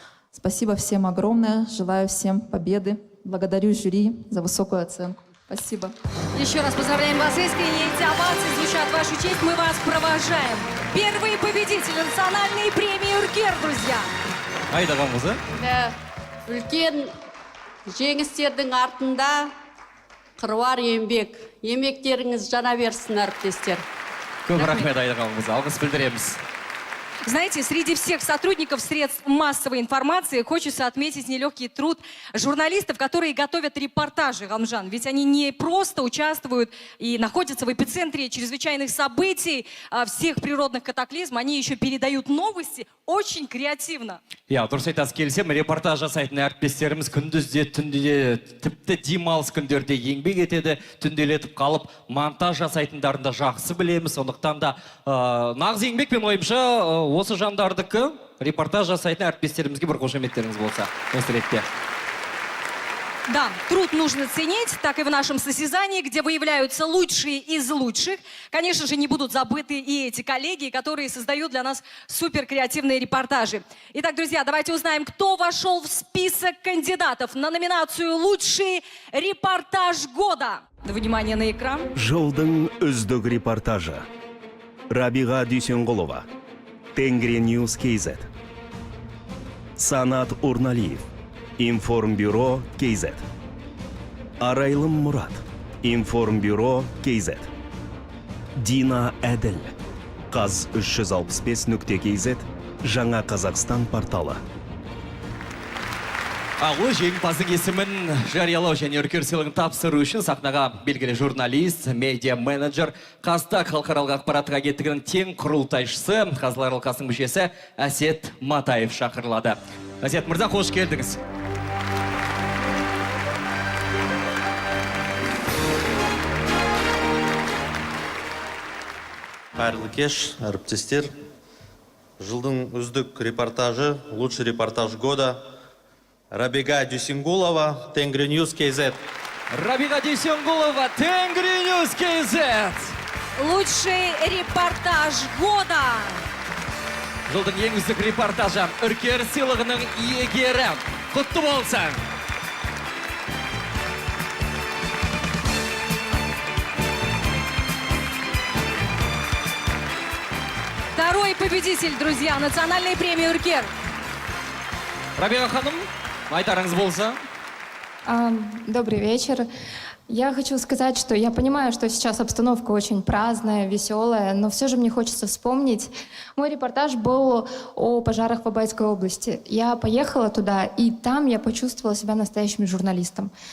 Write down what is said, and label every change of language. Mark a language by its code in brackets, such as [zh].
[ru] Спасибо всем огромное, желаю всем победы. Благодарю жюри за высокую оценку. Спасибо. Еще раз поздравляем вас искренне. Эти овации звучат в вашу честь. Мы вас провожаем. Первый победитель национальной премии «Үркер», друзья. [kk] Айда Қалғызы. Үлкен жеңістердің артында қыруар еңбек. Еңбектеріңіз жана берсін, әріптестер. Көп рахмет, Айда Қалғызы. Алғыс білдіреміз. [ru] Знаете, среди всех сотрудников средств массовой информации хочется отметить нелегкий труд журналистов, которые готовят репортажи, Галмжан. Ведь они не просто участвуют и находятся в эпицентре чрезвычайных событий, всех природных катаклизмов, они еще передают новости очень креативно. [kk] Я дұрыс айтасыз, келсем, репортаж жасайтын әріптестеріміз күндізде, түнде, тіпті демалыс күндерде еңбек етеді, түнделетіп қалып, монтаж жасайтындарын да жақсы білеміз. Сондықтан да нағыз еңбек пен ойымша осы жандардікі репортаж жасайтын әріптестерімізге бір қошеметтеріңіз болса. Осы ретте. [ru] Да, труд нужно ценить, так и в нашем состязании, где выявляются лучшие из лучших. Конечно же, не будут забыты и эти коллеги, которые создают для нас суперкреативные репортажи. Итак, друзья, давайте узнаем, кто вошел в список кандидатов на номинацию «Лучший репортаж года». Внимание на экран. [kk] Жылдың үздік репортажы. Рабиға Дүйсенғұлова, Тенгриньюз КЗ. Санат Урналиев, Информбюро КЗ. Арайлым Мұрат, Информбюро КЗ. Дина Әділ, Қаз 365.kz, Жаңа Қазақстан порталы. Ағылы жеңімпаздың есімін жариялау және үркер сыйлығын тапсыру үшін сахнаға белгілі журналист, медиа-менеджер, Қазтаг халықаралық ақпараттық агенттігінің тең құрылтайшысы, Қазылар алқасының мүшесі Әсет Матаев шақырылады. Әсет мырза, қош келдіңіз. Қайырлы кеш, әріптестер. Жылдың үздік репортажы, [ru] лучший репортаж года. [kk] Рабиға Дүйсенғұлова, Тенгриньюз КЗ. Рабиға Дүйсенғұлова, жылдың ең үздік репортажы Үркер сыйлығының иегері. Құтты болсын. [ru] Второй победитель, друзья, национальной премии «Үркер». [kk] Рабиға ханым, айтарыңыз болса. [ru] Добрый вечер. Я хочу сказать, что я понимаю, что сейчас обстановка очень праздная, веселая, но все же мне хочется вспомнить. Мой репортаж был о пожарах в Абайской области. Я поехала туда, и там я почувствовала себя настоящим журналистом.